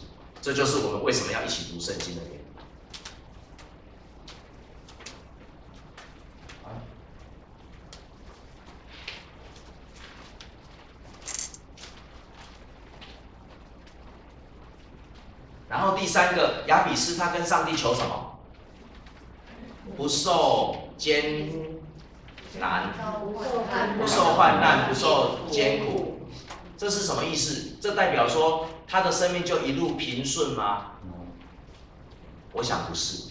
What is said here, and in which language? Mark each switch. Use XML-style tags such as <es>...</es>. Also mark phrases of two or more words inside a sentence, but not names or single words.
<zh>這就是我們為什麼要一起讀聖經的原因。然後第三個，雅比斯他跟上帝求什麼？不受艱難，不受患難，不受艱苦，這是什麼意思？這代表說他的生命就一路平順嗎？我想不是。</zh>